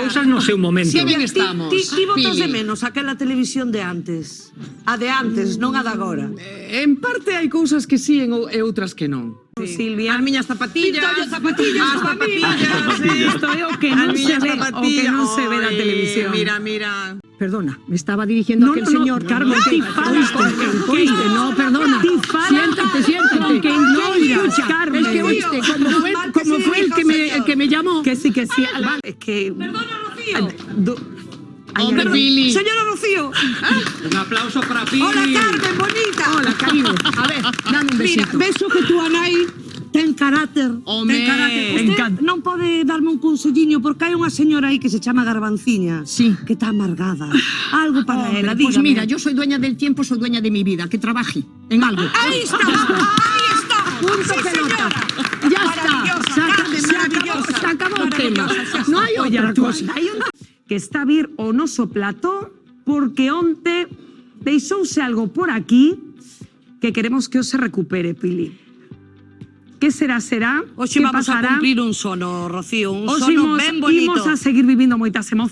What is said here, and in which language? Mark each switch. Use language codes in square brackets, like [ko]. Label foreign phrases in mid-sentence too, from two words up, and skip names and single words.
[gl] cousas no seu momento. si ben estamos. Ti botas Pili. de menos aquela televisión de antes. A de antes, non a de agora. En parte hai cousas que sí e outras que non. Silvia. As miñas zapatillas. Pintolle zapatillas As [es] para mí. [gl] zapatillas, Isto é o que non se ve, o que non se ve da Ai, televisión. Mira. [es] Perdona, me estaba dirigiendo aquel señor, Carmen. [gl] Ti falas con quen [es] Oíste, no, perdona. [gl] Ti falas [es] Siéntate. [gl] con quen [es] No, [gl] queiras, [es] escucha, Carmen. es que oíste, como fue el que me llamó. Que sí, vale, es que... Perdona, Rocío. Hombre, Pili. Señora Rocío. Un aplauso para Pili. Hola, Carmen, bonita. Hola, cariño. A ver, dame un Mira, besito. beso que tú, Anai, [gl] ten carácter. Home, ten carácter. [es] me Usted encanta. [gl] non pode darme un conselliño porque hai unha señora aí que se chama Garbanciña. [es] Sí. [gl] Que está amargada. Algo para [es] Hombre, [gl] ela, [es] pues dígame. mira, yo soy dueña del tiempo, soy dueña de mi vida. Que trabaje en algo. Ahí está, ahí está. Punto Sí, pelota. señora. Ya está. Maravillosa, Se maravillosa. acabó el tema. Maravillosa. No hay Oye, otra cosa. [gl] hai unha que está a vir o noso plató porque onte deixouse algo por aquí que queremos que os se recupere, Pili. Que será? Hoxe Que vamos pasará? a cumplir un sono, Rocío, un Os sono ben bonito. imos a seguir vivindo moitas emocións.